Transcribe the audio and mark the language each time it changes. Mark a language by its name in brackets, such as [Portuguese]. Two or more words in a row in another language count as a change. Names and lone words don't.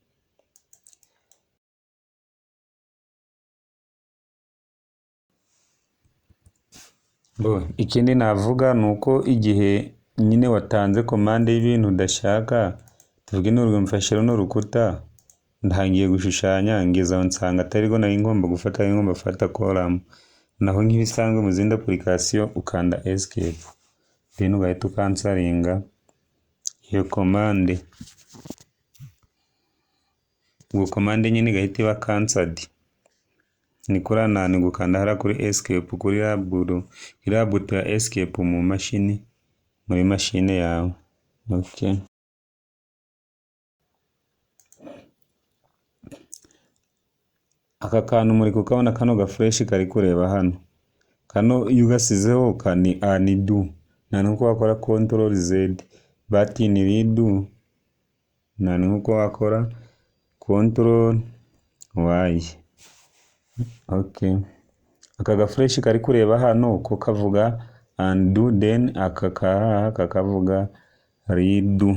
[Kinyarwanda] Ikindi navuga ni uko igihe nyine watanze komande y'ibintu udashaka, tuvuge n'urugero mfashe runo rukuta ntangiye gushushanya ngeze aho nsanga atariho nari ngomba gufata, nari ngomba gufata koramu, naho nk'ibisanzwe mu zindi application ukanda [English] escape then [Kinyarwanda] ugahita ukansaringa iyo komande, ubwo komande nyine igahita iba cancelled. Ni kuriya ni gukanda hariya kuri escape kuri iriya buto ya escape mu mashini, muri mashine yawe. [English] Okay. [Kinyarwanda] Aka kantu muri kukabona, kano gafureshi kari kureba hano, kano iyo ugasizeho ni do, nta nuko wakora [English] control z, [Kinyarwanda] but ni redo, nta nuko wakora [English] control y. [Kinyarwanda] Okay, aka gafureshi kari kureba hano ko kavuga undo, then aka kakavuga redo.